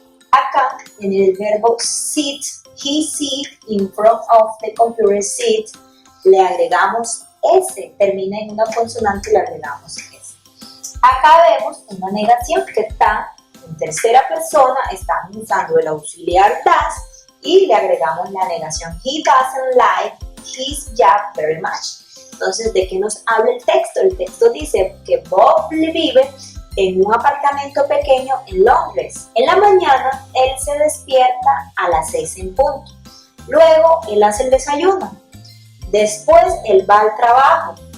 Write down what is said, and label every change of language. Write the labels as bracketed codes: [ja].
[es] Acá, en el verbo sit, [en] he sits in front of the computer sit, [es] le agregamos S, termina en una consonante y le agregamos S. Acá vemos una negación que está en tercera persona, estamos usando el auxiliar does y le agregamos la negación. [en] He doesn't like his job very much. [es] Entonces, ¿de qué nos habla el texto? El texto dice que Bob vive en un apartamento pequeño en Londres. En la mañana, él se despierta a las 6 en punto. Luego, él hace el desayuno. Después, él va al trabajo.